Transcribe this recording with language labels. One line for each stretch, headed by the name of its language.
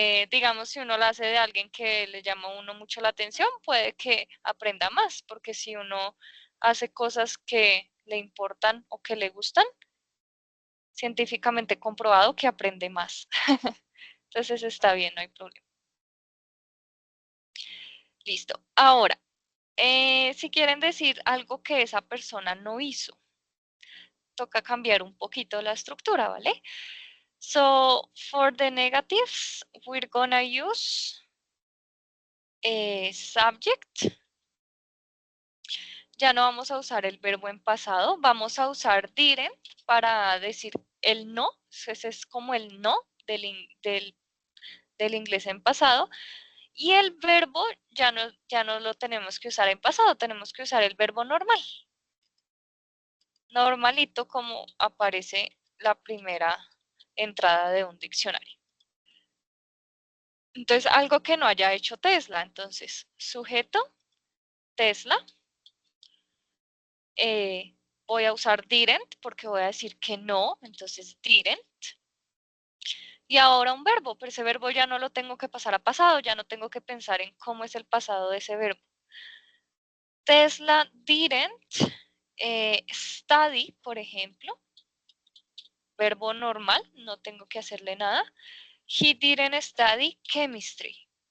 Spanish: Digamos, si uno la hace de alguien que le llama a uno mucho la atención, puede que aprenda más, porque si uno hace cosas que le importan o que le gustan, científicamente comprobado que aprende más. Entonces está bien, no hay problema. Listo. Ahora, si quieren decir algo que esa persona no hizo, toca cambiar un poquito la estructura, ¿vale?
English: So, for the negatives, we're gonna use subject.
Spanish: Ya no vamos a usar el verbo en pasado, vamos a usar didn't para decir el no. Ese es como el no del inglés en pasado. Y el verbo ya no lo tenemos que usar en pasado, tenemos que usar el verbo normal. Normalito como aparece la primera entrada de un diccionario. Entonces, algo que no haya hecho Tesla. Entonces, sujeto, Tesla. Voy a usar didn't porque voy a decir que no, entonces didn't. Y ahora un verbo, pero ese verbo ya no lo tengo que pasar a pasado, ya no tengo que pensar en cómo es el pasado de ese verbo.
English: Tesla didn't study,
Spanish: por ejemplo. Verbo normal, no tengo que hacerle nada.
English: He didn't study chemistry.